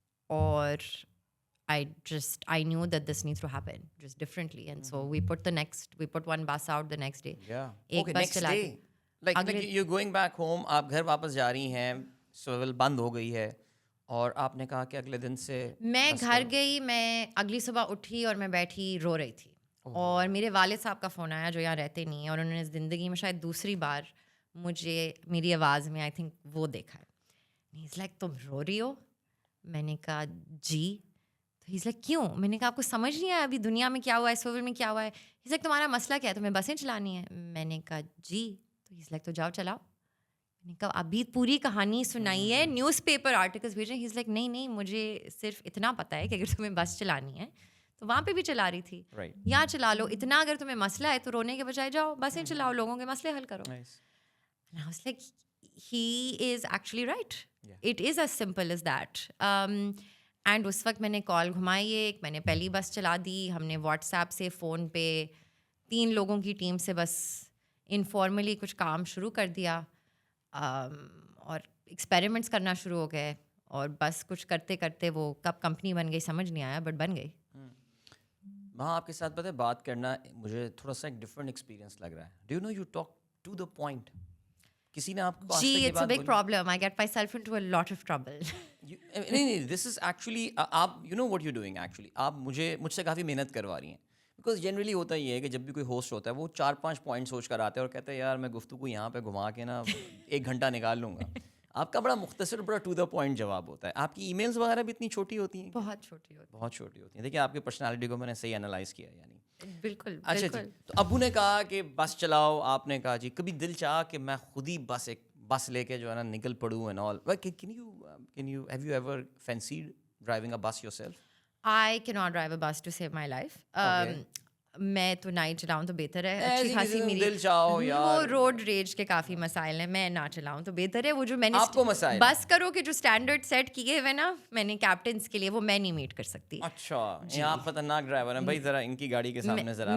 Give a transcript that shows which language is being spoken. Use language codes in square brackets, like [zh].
[en] اور I knew that this needs to happen just differently, and so we put one bus out the next day. [ur] ایک بس چلا دی. [en] Like you're going back home, [ur] آپ گھر واپس جا رہی ہیں, سویل بند ہو گئی ہے, اور آپ نے کہا کہ اگلے دن سے میں گھر گئی. میں اگلی صبح اٹھی اور میں بیٹھی رو رہی تھی, اور میرے والد صاحب کا فون آیا جو یہاں رہتے نہیں ہیں, اور انہوں نے زندگی میں شاید دوسری بار مجھے میری آواز میں [en] I think [ur] وہ دیکھا ہے. [en] He's like, [ur] تم رو رہی ہو؟ میں نے کہا جی. تو [en] he's like, [ur] کیوں؟ میں نے کہا آپ کو سمجھ نہیں آیا ابھی دنیا میں کیا ہوا ہے, سویل میں کیا ہوا ہے. [en] He's like, [ur] تمہارا مسئلہ کیا ہے, تمہیں بسیں چلانی ہے؟ میں نے کہا جی. تو [en] he's like, [ur] تو جاؤ چلاؤ. میں نے کہا ابھی پوری کہانی سنائی ہے, نیوز پیپر آرٹیکلس بھیجے. [en] He's like, [ur] نہیں مجھے صرف اتنا پتہ ہے کہ اگر تمہیں بس چلانی ہے تو وہاں پہ بھی چلا رہی تھی, یہاں چلا لو. اتنا اگر تمہیں مسئلہ ہے تو رونے کے بجائے جاؤ بسیں چلاؤ, لوگوں کے مسئلے حل کرو. [en] And I was like, he is actually right. It is as simple as that. [ur] And اس وقت میں نے کال گھمائی ایک, میں نے پہلی بس چلا دی. ہم نے واٹس ایپ سے فون پہ 3 لوگوں کی ٹیم سے بس انفارملی کچھ کام شروع کر دیا, اور ایکسپیریمنٹس کرنا شروع ہو گئے, اور بس کچھ کرتے کرتے وہ کب کمپنی بن گئی سمجھ نہیں آیا, بٹ بن گئی. وہاں آپ کے ساتھ پتہ ہے بات کرنا مجھے تھوڑا سا ایک ڈفرینٹ ایکسپیرینس لگ رہا ہے. [en] Do you know you talk to the point. [ur] کسی نے آپ کو [en] جی, it's a big problem. I get myself into a lot of trouble. [ur] نہیں, [en] This is actually آپ you know what you doing. [ur] Actually آپ مجھ سے کافی محنت کروا رہی ہیں, بیکاز جنرلی ہوتا یہ ہے کہ جب بھی کوئی ہوسٹ ہوتا ہے وہ 4-5 پوائنٹ سوچ کر آتا ہے اور کہتا ہے یار میں گفتگو یہاں پہ گھما کے نا 1 گھنٹہ نکال لوں گا. آپ کا بڑا مختصر, بڑا [en] to the point [ur] جواب ہوتا ہے. آپ کی ای میلس وغیرہ بھی اتنی چھوٹی ہوتی ہیں؟ بہت چھوٹی ہوتی ہیں. دیکھیے آپ کی پرسنالٹی کو میں نے صحیح انالائز کیا یعنی. بالکل. اچھا جی, تو ابو نے کہا کہ بس چلاؤ, آپ نے کہا جی. کبھی دل چاہا کہ میں خود ہی بس لے کے جو ہے نا نکل پڑوں [en] And all. Can you have you ever fancied driving a bus yourself? I cannot drive a bus to save my life. [ur] میں تو نہ ہی چلاؤں تو بہتر ہے. اچھی خاصی میری وہ روڈ ریج کے کافی مسائل ہیں, میں نہ چلاؤں تو بہتر ہے. وہ جو میں نے بس کرو کہ جو اسٹینڈرڈ سیٹ کیے ہوئے نا میں نے کیپٹنس کے لیے, وہ میں نہیں میٹ کر سکتی. اچھا, آپ خطرناک ڈرائیور ہیں بھائی, ذرا ان کی گاڑی کے سامنے ذرا